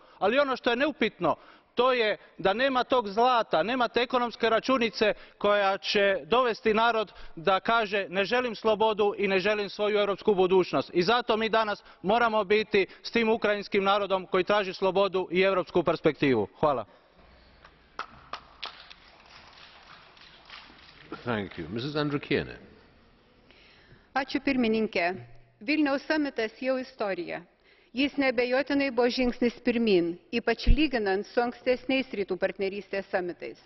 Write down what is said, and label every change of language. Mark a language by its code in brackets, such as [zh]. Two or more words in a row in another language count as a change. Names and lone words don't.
[hr] Ali ono što je neupitno, to je da nema tog zlata, nema te ekonomske računice koja će dovesti narod da kaže ne želim slobodu i ne želim svoju europsku budućnost. I zato mi danas moramo biti s tim ukrajinskim narodom koji traži slobodu i europsku perspektivu. Hvala. [lt] Ačiū pirmininke. Vilniaus samitas jau istorija. Jis neabejotinai buvo žingsnis pirmin, ypač lyginant su ankstesniais rytų partnerystės samitais.